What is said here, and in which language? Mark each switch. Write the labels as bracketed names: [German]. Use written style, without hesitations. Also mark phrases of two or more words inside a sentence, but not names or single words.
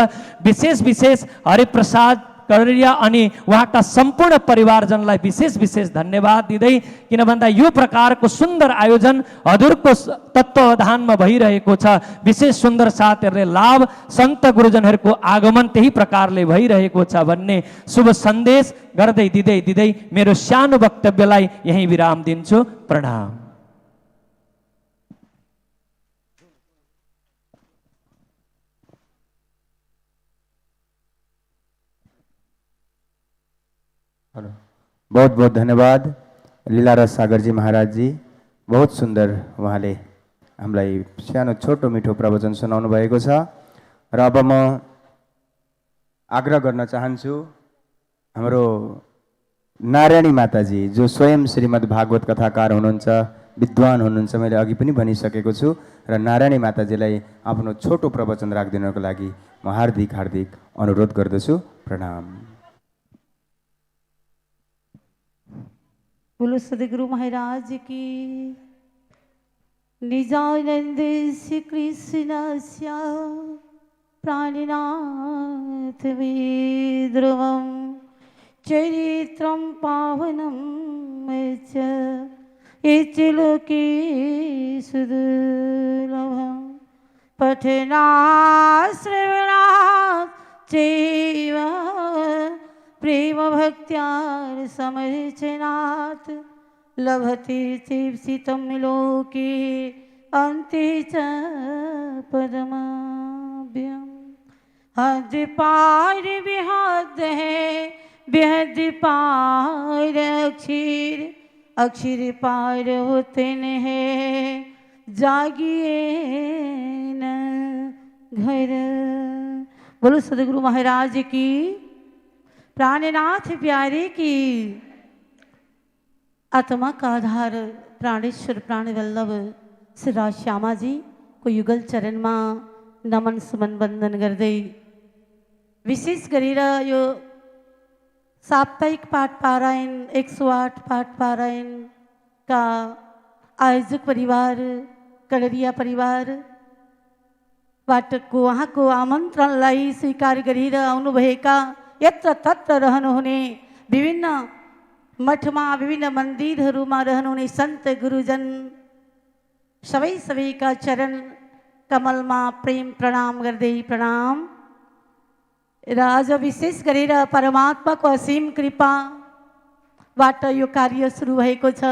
[Nepali] विशेष हरिप्रसाद करिया अनि उहाँका सम्पूर्ण परिवारजनलाई विशेष धन्यवाद दिँदै, किन भन्दा यो प्रकारको सुन्दर आयोजन हजुरको तत्त्वावधानमा भइरहेको छ। विशेष सुन्दर साथहरूले लाभ सन्त गुरुजनहरूको आगमन त्यही प्रकारले भइरहेको छ भन्ने शुभ सन्देश गर्दै दिँदै मेरो सानो वक्तव्यलाई यही विराम दिन्छु। प्रणाम। [Hindi] बहुत बहुत [Nepali] धन्यवाद लीलाराज सागरजी महाराजजी, बहुत सुन्दर उहाँले हामीलाई सानो छोटो मिठो प्रवचन सुनाउनु भएको छ। र अब म आग्रह गर्न चाहन्छु हाम्रो नारायणी माताजी जो स्वयं श्रीमद् भागवत कथाकार हुनुहुन्छ, विद्वान हुनुहुन्छ, मैले अघि पनि भनिसकेको छु, र नारायणी माताजीलाई आफ्नो छोटो प्रवचन राखिदिनको लागि म हार्दिक अनुरोध गर्दछु। प्रणाम। [Hindi] बोलो सदगुरु महाराज की। [Sanskrit] निजानंद श्री कृष्ण प्राणिनाथ विद्रुवं चरित्रं पावनं च इचलोके सुदुर्लभं पठना श्रवणात् चैव प्रेमभक्त्यार् समर्चनात् लभते चेप्सितं लोके अन्ते च पदमाभ्यम्। [Hindi] हद पार बेहद है, बेहद पार अक्षर, अक्षर पार होते न है, जागिए न घर। बोलो सदगुरु महाराज की, प्राणनाथ प्यारे की। आत्मा का आधार [Nepali] प्राणेश्वर प्राण वल्लभ श्री राज श्यामा जी को युगल चरण में नमन सुमन वंदन गर्दै विशेष गरेर यो साप्ताहिक पाठ पारायण 108 पाठ पारायण का आयोजक परिवार कलरिया परिवार बाटको उहाँको आमन्त्रणलाई स्वीकार गरेर आउनुभएका यत्र तत्र रहनुहुने विभिन्न मठमा विभिन्न मन्दिरहरूमा रहनुहुने सन्त गुरुजन सबैका चरण कमलमा प्रेम प्रणाम गर्दै प्रणाम। र आज विशेष गरेर परमात्माको असीम कृपाबाट यो कार्य सुरु भएको छ।